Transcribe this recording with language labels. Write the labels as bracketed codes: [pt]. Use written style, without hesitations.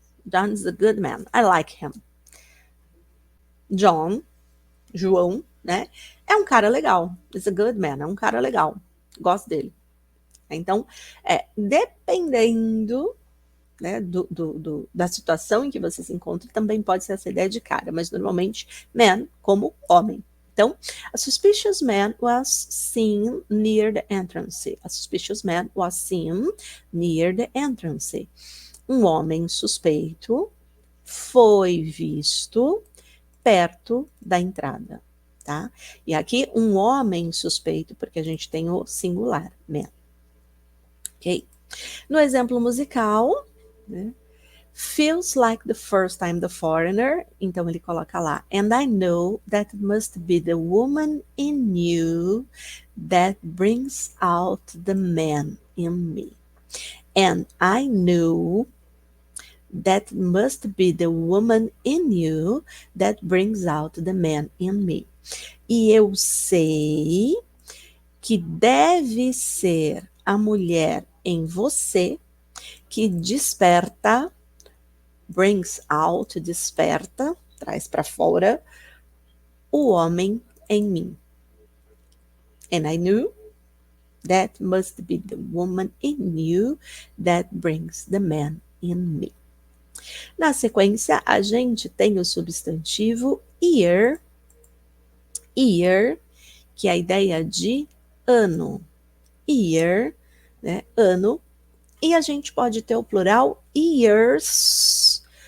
[en] John is a good man. I like him. John, [pt] João, né? É um cara legal. [en] Is a good man. [pt] É um cara legal. Gosto dele. Então, dependendo, né, da situação em que você se encontra, também pode ser essa ideia de cara, mas normalmente man como homem. [en] Então, a suspicious man was seen near the entrance. A suspicious man was seen near the entrance. [pt] Um homem suspeito foi visto perto da entrada, tá? E aqui um homem suspeito, porque a gente tem o singular, man. Ok? No exemplo musical, né? [en] Feels like the first time the foreigner. [pt] Então ele coloca lá. [en] And I know that must be the woman in you that brings out the man in me. And I know that must be the woman in you that brings out the man in me. [pt] E eu sei que deve ser a mulher em você que desperta, [en] brings out, [pt] desperta, traz para fora, o homem em mim. [en] And I knew that must be the woman in you that brings the man in me. [pt] Na sequência, a gente tem o substantivo ear, que é a ideia de ano. Year, né? Ano. E a gente pode ter o plural years.